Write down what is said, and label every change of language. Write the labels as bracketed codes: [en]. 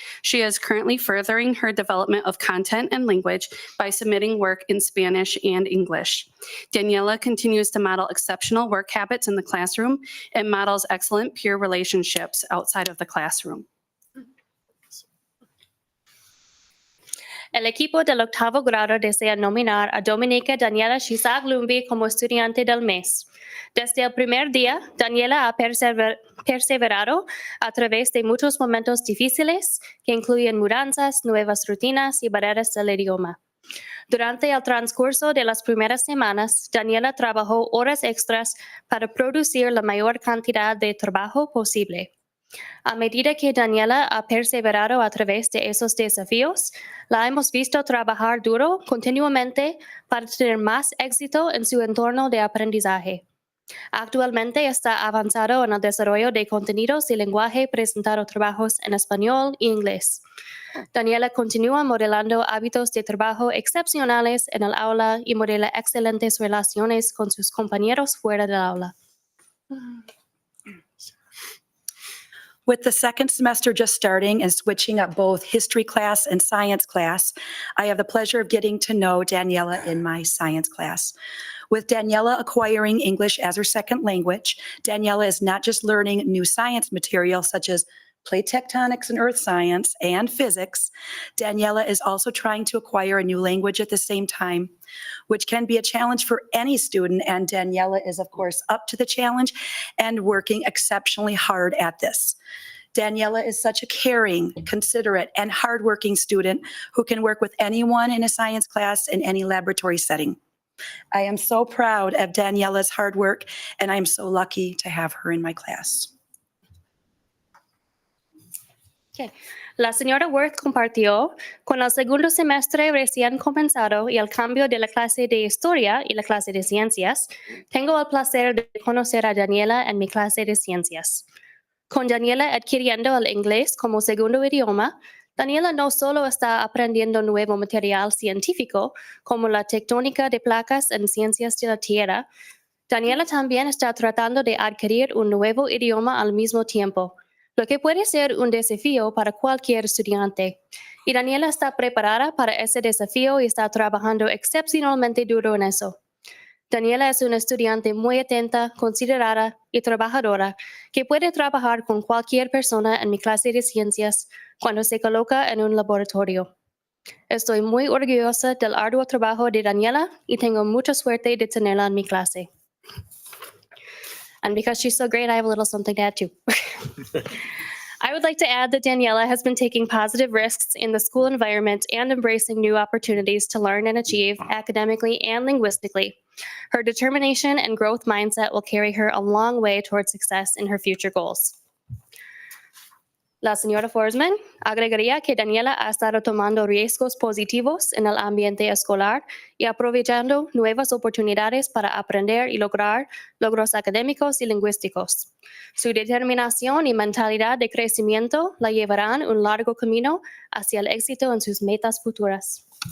[en] She is currently furthering her development of content and language by submitting work in Spanish and English. Daniela continues to model exceptional work habits in the classroom and models excellent peer relationships outside of the classroom. [es] El equipo del octavo grado desea nominar a Dominica Daniela Shizag Lumbi como estudiante del mes. Desde el primer día, Daniela ha perseverado a través de muchos momentos difíciles que incluyen mudanzas, nuevas rutinas y barreras del idioma. Durante el transcurso de las primeras semanas, Daniela trabajó horas extras para producir la mayor cantidad de trabajo posible. A medida que Daniela ha perseverado a través de esos desafíos, la hemos visto trabajar duro continuamente para tener más éxito en su entorno de aprendizaje. Actualmente está avanzado en el desarrollo de contenidos y lenguaje presentando trabajos en español e inglés. Daniela continúa modelando hábitos de trabajo excepcionales en el aula y modela excelentes relaciones con sus compañeros fuera del aula. [en] With the second semester just starting and switching up both history class and science class, I have the pleasure of getting to know Daniela in my science class. With Daniela acquiring English as her second language, Daniela is not just learning new science material such as plate tectonics and earth science and physics. Daniela is also trying to acquire a new language at the same time, which can be a challenge for any student. And Daniela is, of course, up to the challenge and working exceptionally hard at this. Daniela is such a caring, considerate, and hardworking student who can work with anyone in a science class in any laboratory setting. I am so proud of Daniela's hard work, and I am so lucky to have her in my class. [es] La señora Worth compartió, con el segundo semestre recién comenzado y el cambio de la clase de historia y la clase de ciencias, tengo el placer de conocer a Daniela en mi clase de ciencias. Con Daniela adquiriendo el inglés como segundo idioma, Daniela no solo está aprendiendo nuevo material científico, como la tectónica de placas en ciencias de la Tierra, Daniela también está tratando de adquirir un nuevo idioma al mismo tiempo, lo que puede ser un desafío para cualquier estudiante. Y Daniela está preparada para ese desafío y está trabajando excepcionalmente duro en eso. Daniela es una estudiante muy atenta, considerada y trabajadora que puede trabajar con cualquier persona en mi clase de ciencias cuando se coloca en un laboratorio. Estoy muy orgullosa del arduo trabajo de Daniela y tengo mucha suerte de tenerla en mi clase. [en] And because she's so great, I have a little something to add too. I would like to add that Daniela has been taking positive risks in the school environment and embracing new opportunities to learn and achieve academically and linguistically. Her determination and growth mindset will carry her a long way towards success in her future goals. [es] La señora Forsman agregaría que Daniela ha estado tomando riesgos positivos en el ambiente escolar y aprovechando nuevas oportunidades para aprender y lograr logros académicos y lingüísticos. Su determinación y mentalidad de crecimiento la llevarán un largo camino hacia el éxito en sus metas futuras.